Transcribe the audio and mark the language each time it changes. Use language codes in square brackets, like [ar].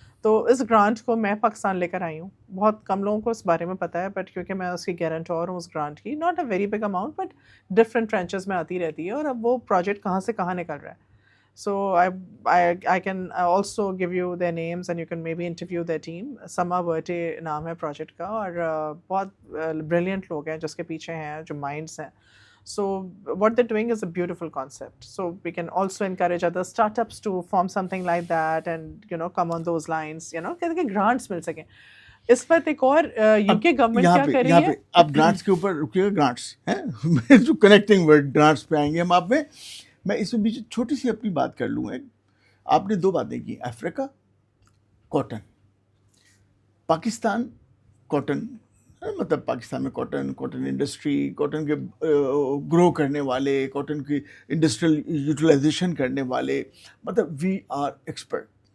[ur] تو اس گرانٹ کو میں پاکستان لے کر آئی ہوں. بہت کم لوگوں کو اس بارے میں پتہ ہے, بٹ کیونکہ میں اس کی گارنٹور ہوں اس گرانٹ کی, [en] not a very big amount [ur] but different trenches میں آتی رہتی ہے, اور اب وہ پروجیکٹ کہاں سے کہاں نکل رہا ہے. [en] So I can also give you their names and you can maybe interview their team. [ur] سما ورٹے نام ہے پروجیکٹ کا, اور بہت بریلینٹ لوگ ہیں جس کے پیچھے ہیں, جو مائنڈس ہیں. [en] So what they're doing is a beautiful concept. So we can also encourage other startups to form something like that and come on those lines, [ur] کہ grants مل سکیں. اس وقت ایک اور یوکے گورنمنٹ کیا کر رہی ہے. آپ گرانٹس کے اوپر رکیے گا, گرانٹس ہیں جو کنیکٹنگ ورڈ, گرانٹس پہ آئیں گے ہم. آپ میں اس میں بیچ چھوٹی سی اپنی بات کر لوں. آپ نے 2 باتیں کی, افریقہ کاٹن, پاکستان کاٹن, مطلب پاکستان میں کاٹن انڈسٹری, کاٹن کے گرو کرنے والے, کاٹن کی انڈسٹریل یوٹیلائزیشن کرنے والے, مطلب [en] We are expert.